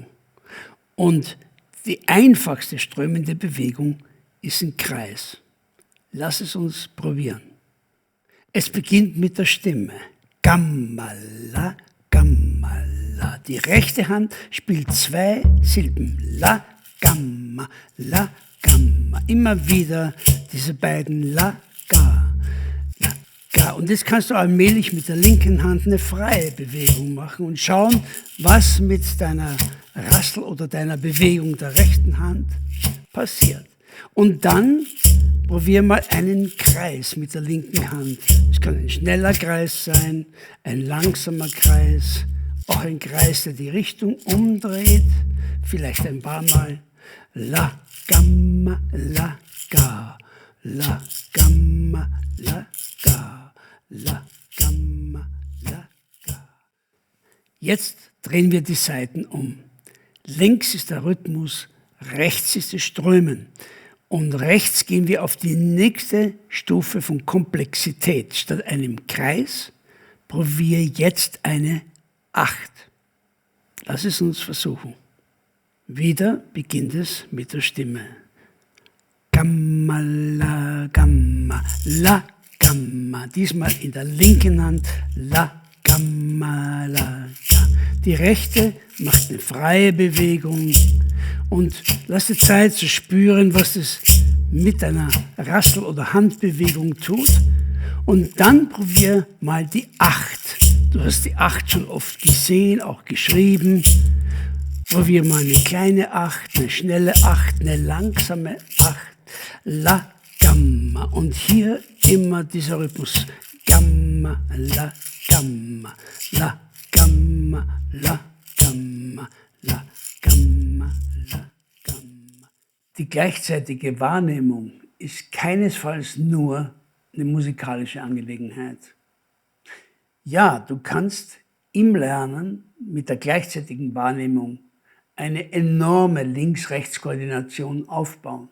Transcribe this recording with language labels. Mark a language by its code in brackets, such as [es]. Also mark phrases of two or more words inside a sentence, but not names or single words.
[de] Und die einfachste strömende Bewegung ist ein Kreis. Lass es uns probieren. Es beginnt mit der Stimme. Gammala, gammala. Die rechte Hand spielt 2 Silben. La, gamma, la, gamma. Immer wieder diese beiden La, Ga, La, Ga. Und jetzt kannst du allmählich mit der linken Hand eine freie Bewegung machen und schauen, was mit deiner Rassel oder deiner Bewegung der rechten Hand passiert. Und dann probier mal einen Kreis mit der linken Hand. Es kann ein schneller Kreis sein, ein langsamer Kreis, auch ein Kreis, der die Richtung umdreht, vielleicht ein paar Mal. La, gamma, la, ga, la, gamma, la, ga, la, gamma, la, ga. Jetzt drehen wir die Saiten um. Links ist der Rhythmus, rechts ist das Strömen. Und rechts gehen wir auf die nächste Stufe von Komplexität. Statt einem Kreis probiere jetzt eine 8. Lass es uns versuchen. Wieder beginnt es mit der Stimme. Gamma, la, gamma, la, gamma. Diesmal in der linken Hand. La, gamma, la, ga. Die rechte macht eine freie Bewegung. Und lass dir Zeit zu spüren, was es mit einer Rassel- oder Handbewegung tut. Und dann probier mal die 8. Du hast die 8 schon oft gesehen, auch geschrieben. Probier mal eine kleine 8, eine schnelle 8, eine langsame 8. La, gamma. Und hier immer dieser Rhythmus. Gamma, la, gamma. La, gamma, la, gamma. La, gamma. Die gleichzeitige Wahrnehmung ist keinesfalls nur eine musikalische Angelegenheit. Ja, du kannst im Lernen mit der gleichzeitigen Wahrnehmung eine enorme Links-Rechts-Koordination aufbauen.